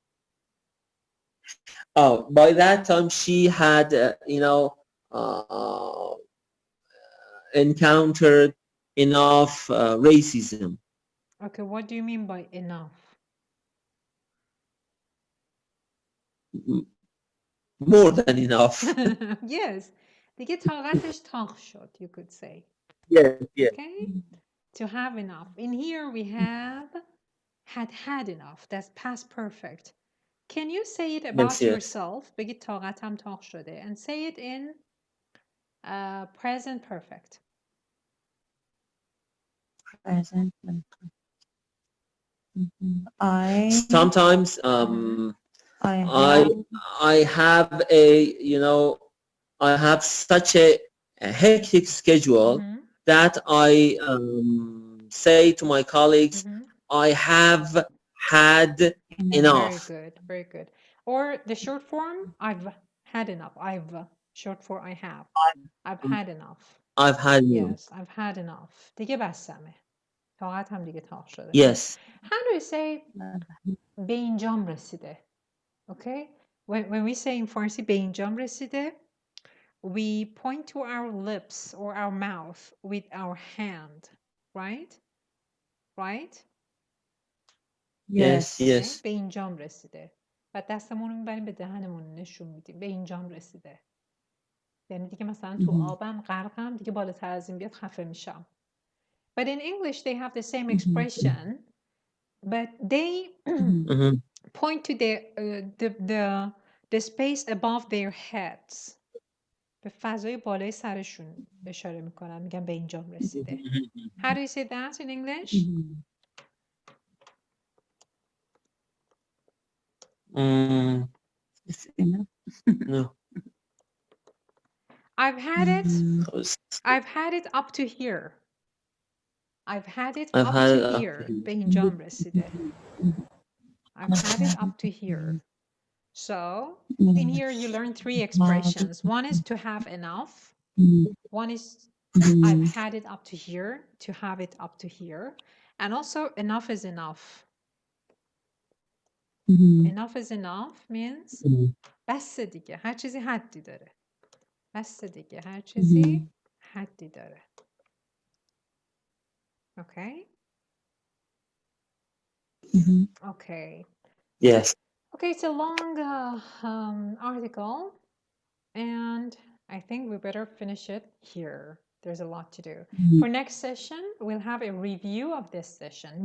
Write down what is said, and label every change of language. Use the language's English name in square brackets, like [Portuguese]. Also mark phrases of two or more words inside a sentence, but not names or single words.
[English] Oh, by that time she had, encountered enough racism. Okay, what do you mean by enough? More than enough. Yes. [Persian] دیگه طاقتش تاق شد, [English] you could say. Yes. Okay? To have enough. In here we have had enough. That's past perfect. Can you say it about yourself? [Persian] بگید طاقتم تاق شده. [English] And say it in present perfect. Present perfect. Sometimes I have I have such a hectic schedule that I say to my colleagues, I have had enough. Very good. Or the short form, I've had enough. Short for I have. I've had enough. I've had enough. Yes, I've had enough. [Persian] دیگه بسمه. طاقت هم دیگه تاق شده. [English] Yes. How do you say [Persian] به اینجام رسیده? [English] Okay? When we say in Farsi [Persian] به اینجام رسیده, [English] we point to our lips or our mouth with our hand, right? Right? Yes. [Persian] به اینجام رسیده. و دستمون رو میبریم به دهنمون نشون میدیم. به اینجام رسیده. یعنی دیگه مثلا تو آبم غرقم دیگه بالاتر از این بیاد خفه میشم. [English] But in English they have the same expression, but they point to the space above their heads. [Persian] به فضای بالای سرشون اشاره میکنن, میگن به اینجام رسیده. [English] How do you say that in English? No. I've had it up to here. I've had it up to here. [Persian] به اینجام رسیده. [English] I've had it up to here. So, in here you learn three expressions. One is to have enough. One is I've had it up to here, to have it up to here. And also enough is enough. Enough is enough means [Persian] بس دیگه. هر چیزی حدی داره. بس دیگه. هر چیزی حدی داره. [English] Okay? Okay. Yes. Okay, it's a long article, and I think we better finish it here. There's a lot to do. For next session, we'll have a review of this session.